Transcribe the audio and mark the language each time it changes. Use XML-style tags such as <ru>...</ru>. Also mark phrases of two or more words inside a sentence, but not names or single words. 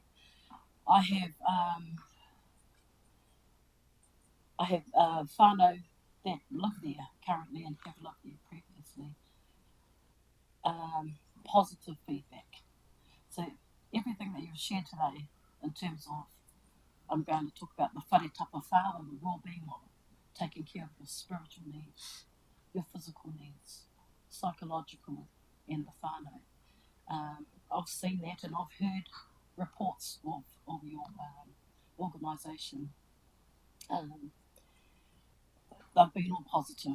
<en>I have whānau that live there currently and have lived there previously. Positive feedback. So everything that you've shared today in terms of, I'm going to talk about the</en> <mi>whare tapa whāo</mi> <en>and the well-being model, taking care of your spiritual needs, your physical needs, psychological, and the whānau. I've seen that, and I've heard reports of your organisation. They've been all positive.</en>